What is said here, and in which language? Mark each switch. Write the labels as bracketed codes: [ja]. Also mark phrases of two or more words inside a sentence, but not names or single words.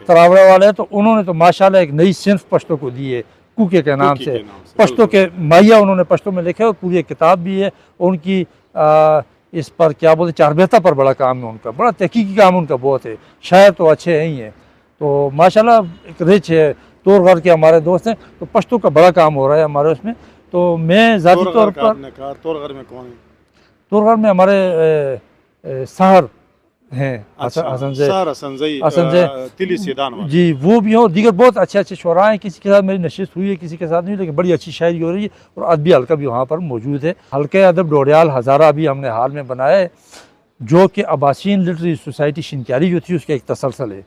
[ur] تراوڑا والے، تو انہوں نے تو ماشاءاللہ ایک نئی صنف پشتو کو دی ہے، کوکے کے نام سے، پشتو کے ماہیہ انہوں نے پشتو میں لکھے، اور پوری ایک کتاب بھی ہے ان کی، اس پر کیا بولتے، چاربیتا پر بڑا کام ہے ان کا، بڑا تحقیقی کام ان کا بہت ہے، شاعر تو اچھے ہی ہیں، تو ماشاءاللہ ایک رچ ہے۔ تور غر کے ہمارے دوست ہیں، تو پشتو کا بڑا کام ہو رہا ہے ہمارے اس میں۔ تو میں ذاتی طور پر، تور غر میں کون ہے؟ تور غر میں ہمارے سحر ہیں، حسن زئی، تلی سیدان والے، جی، وہ بھی ہوں، دیگر بہت اچھے اچھے شعراء ہیں۔ کسی کے ساتھ میری نشست ہوئی ہے، کسی کے ساتھ نہیں، لیکن بڑی اچھی شاعری ہو رہی ہے، اور ادبی حلقہ بھی وہاں پر موجود ہے۔ حلقہ ادب ڈوڈیال ہزارہ بھی ہم نے حال میں بنایا ہے، جو کہ عباسین لٹریری سوسائٹی شنکیاری جو تھی اس کا ایک تسلسل ہے۔